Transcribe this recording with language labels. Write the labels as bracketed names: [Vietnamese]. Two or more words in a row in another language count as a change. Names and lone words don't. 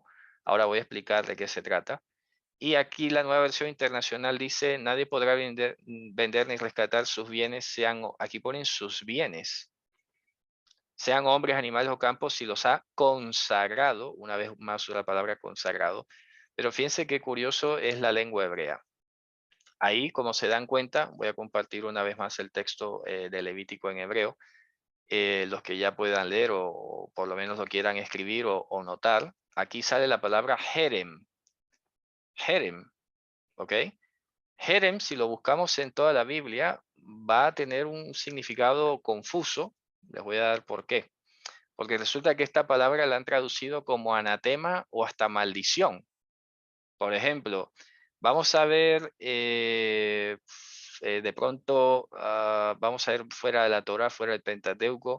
[Spanish] Ahora voy a explicar de qué se trata. Y aquí la Nueva Versión Internacional dice, nadie podrá vender ni rescatar sus bienes, aquí ponen sus bienes, sean hombres, animales o campos, si los ha consagrado, una vez más la palabra consagrado. Pero fíjense qué curioso es la lengua hebrea. Ahí, como se dan cuenta, voy a compartir una vez más el texto de Levítico en hebreo. Los que ya puedan leer o por lo menos lo quieran escribir o notar, aquí sale la palabra jerem. Jerem, ¿ok? Jerem, si lo buscamos en toda la Biblia, va a tener un significado confuso. Les voy a dar por qué. Porque resulta que esta palabra la han traducido como anatema o hasta maldición. Por ejemplo, vamos a ver de pronto, vamos a ver fuera de la Torah, fuera del Pentateuco.